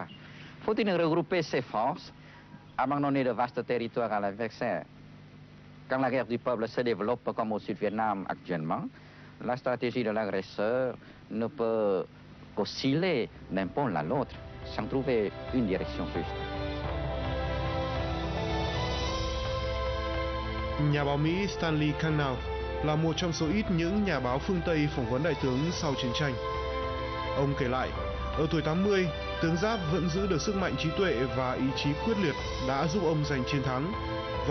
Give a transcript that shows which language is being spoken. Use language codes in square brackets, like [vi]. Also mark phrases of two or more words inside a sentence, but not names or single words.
[fr] Faut-il regrouper ses forces, abandonner de vastes territoires à l'adversaire? Quand la guerre du peuple se développe comme au Sud-Vietnam actuellement, la stratégie de l'agresseur ne peut qu'osciller d'un pôle à l'autre, sans trouver une direction juste. [vi] Nhà báo Mỹ Stanley Kannauer là một trong số ít những nhà báo phương Tây phỏng vấn đại tướng sau chiến tranh. Ông kể lại, ở tuổi 80, tướng Giáp vẫn giữ được sức mạnh trí tuệ và ý chí quyết liệt đã giúp ông giành chiến thắng.